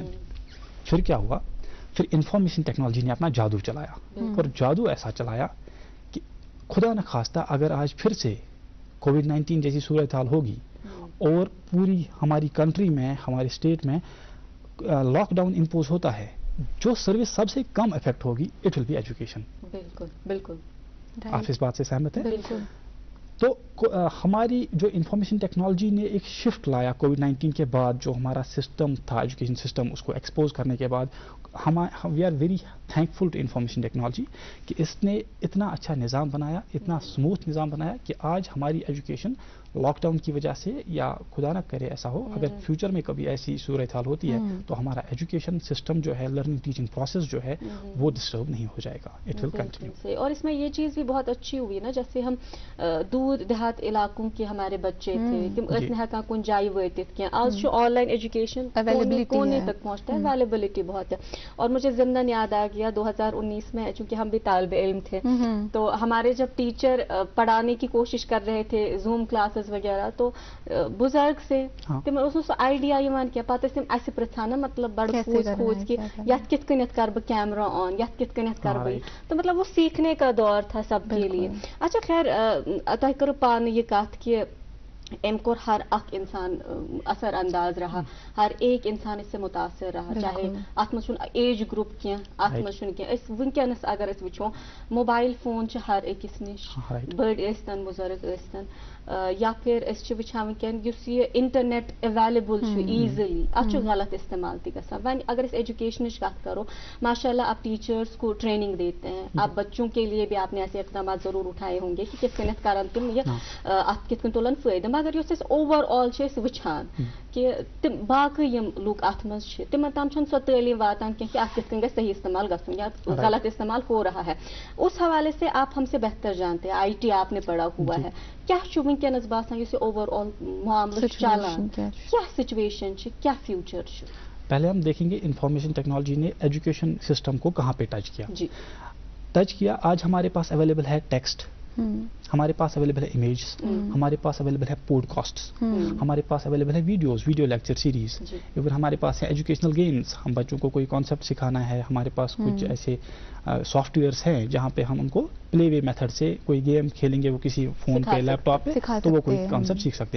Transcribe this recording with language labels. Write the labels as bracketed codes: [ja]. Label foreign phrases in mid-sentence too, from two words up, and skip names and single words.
[ur] پھر کیا ہوا, پھر [en] information technology [ur] نے اپنا جادو چلایا, اور جادو ایسا چلایا کہ خدا نہ خواستہ اگر آج پھر سے کووڈ-19 جیسی صورتحال ہوگی اور پوری ہماری کنٹری میں, ہمارے اسٹیٹ میں [en] lockdown impose [ur] ہوتا ہے, جو سروس سب سے کم افیکٹ ہوگی [en] it will be education. [ur] بالکل بالکل, آپ اس بات سے سہمت ہیں؟ بالکل. تو ہماری جو [en] information technology [ur] نے ایک شفٹ لایا کووڈ-19 کے بعد, جو ہمارا سسٹم تھا [en] education system, [ur] اس کو ایکسپوز کرنے کے بعد [en] we are very thankful to information technology [ur] کہ اس نے اتنا اچھا نظام بنایا, اتنا اسموتھ نظام بنایا کہ آج ہماری [en] education lockdown [ur] کی وجہ سے, یا خدا نہ کرے ایسا ہو, اگر فیوچر میں کبھی ایسی صورتحال ہوتی ہے تو ہمارا [en] education system [ur] جو ہے, [en] learning teaching process [ur] جو ہے وہ ڈسٹرب نہیں ہو جائے گا, [en] it will continue. [ur] اور اس میں یہ چیز بھی بہت اچھی ہوئی نا, جیسے ہم دور دیہات علاقوں کے ہمارے بچے تھے, [ks] تم ٲسۍ نہٕ ہٮ۪کان کُنہِ جایہِ وٲتِتھ کینٛہہ, آز چھُ [en] online education [ur] کونے تک پہنچتا ہے, اویلیبلٹی بہت ہے. اور مجھے ضمن یاد آ گیا 2019 میں, چونکہ ہم بھی طالب علم تھے, تو ہمارے جب ٹیچر پڑھانے کی کوشش کر رہے تھے [en] Zoom classes [ur] وغیرہ, تو بزرگ سے [ks] تم اوس نہٕ سُہ آئیڈیا یِوان کینٛہہ, پتہٕ ٲسۍ تِم اَسہِ پرٛژھان نا, مطلب بڑٕ کھوٗژ کہِ یتھ کِتھ کٔنٮ۪تھ کر بہٕ [en] camera on, [ks] یتھ کِتھ کٔنٮ۪تھ کر بہٕ, [ur] تو مطلب وہ سیکھنے کا دور تھا سب کے لیے. اچھا خیر, [ks] تۄہہِ کٔرٕو پانہٕ یہِ کتھ کہِ أمۍ کوٚر ہر اکھ انسان اثر انداز رہا, [ur] ہر ایک انسان اس سے متاثر رہا, [ks] چاہے اتھ منٛز چھُنہٕ [en] age group [ks] کینٛہہ, اتھ منٛز چھُنہٕ کینٛہہ. أسۍ وٕنکٮ۪نس اگر أسۍ وٕچھو [en] mobile phone [ks] چھِ ہر أکِس نِش, بٔڑۍ ٲسۍتن بُزرگ ٲسۍتن, یا پھر أسۍ چھِ وٕچھان وٕنکٮ۪ن یُس یہِ انٹرنیٹ اویلیبل چھُ ایٖزلی, اتھ چھُ غلط استعمال تہِ گژھان. وۄنۍ اگر أسۍ ایجوکیشنٕچ کتھ کرو, [ur] ماشاء اللہ آپ ٹیچرس کو ٹریننگ دیتے ہیں, آپ بچوں کے لیے بھی آپ نے ایسے اقدامات ضرور اٹھائے ہوں گے کہ [ks] کِتھ کٔنٮ۪تھ کرن تِم یہِ اتھ کِتھ کٔنۍ تُلن فٲیدٕ. مگر یُس أسۍ [en] overall [ks] چھِ أسۍ وٕچھان کہ تِم باقٕے یِم لُکھ اتھ منٛز چھِ, تِمن تام چھنہٕ سۄ تعلیٖم واتان کینٛہہ کہ اتھ کِتھ کٔنۍ گژھِ صحیح استعمال گژھُن, [ur] یا غلط استعمال ہو رہا ہے. اس حوالے سے آپ ہم سے بہتر جانتے ہیں, آئی ٹی آپ نے پڑھا ہوا ہے, [ks] کیا چھُ وٕنکٮ۪نس باسان یُس یہِ [en] overall [ks] معاملہٕ چھُ چلان, کیا سچویشن چھِ, کیا فیوچر چھُ؟ [ur] پہلے ہم دیکھیں گے [en] information technology [ur] نے [en] education system [ur] کو کہاں پہ ٹچ کیا. ٹچ کیا, آج ہمارے پاس اویلیبل ہے ٹیکسٹ, ہمارے پاس اویلیبل ہے امیجز, ہمارے پاس اویلیبل ہے پوڈ کاسٹس, ہمارے پاس اویلیبل ہے ویڈیوز, [en] video lecture series, [ur] ایون ہمارے پاس ہے [en] educational games, [ur] ہم بچوں کو کوئی کانسیپٹ سکھانا ہے, ہمارے پاس کچھ ایسے سافٹ ویئرس ہیں جہاں پہ ہم ان کو [en] play way method [ur] سے کوئی گیم کھیلیں گے, وہ کسی فون پہ, لیپ ٹاپ پہ, تو وہ کوئی کانسیپٹ سیکھ سکتے ہیں.